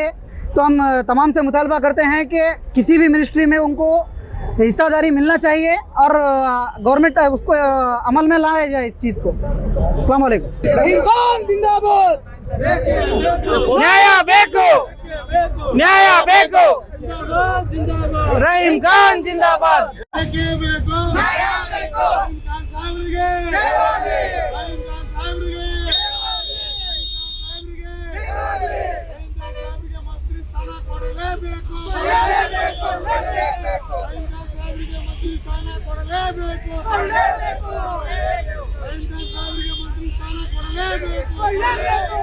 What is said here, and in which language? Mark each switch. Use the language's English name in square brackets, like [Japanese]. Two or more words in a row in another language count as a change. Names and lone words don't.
[Urdu] تو ہم تمام سے مطالبہ کرتے ہیں کہ کسی بھی منسٹری میں انکو حصہ داری ملنا چاہیے اور گورنمنٹ اسکو عمل میں لایا جائے اس چیز کو. [Arabic] السلام عليكم. [Kannada] रहीम खान जिंदाबाद. ನ್ಯಾಯ ಬೇಕು, ನ್ಯಾಯ ಬೇಕು. रहीम खान जिंदाबाद. ನ್ಯಾಯ ಬೇಕು. रहीम खान साहबರಿಗೆ ಜೈ ಹೋಗ್ಲಿ. ರಹೀಂ ಖಾನ್ ಸಾಹೇಬ್ರಿಗೆ ಜೈ ಹೋಗ್ಲಿ. ರಹೀಂ ಖಾನ್ ಸಾಹೇಬ್ರಿಗೆ ಮಂತ್ರಿ ಸ್ಥಾನ ಕೊಡಲೇಬೇಕು. ಮಂತ್ರಿ ಸ್ಥಾನ ಕೊಡಲೇಬೇಕು. ಮಂತ್ರಿ ಸ್ಥಾನ ಕೊಡಲೇಬೇಕು.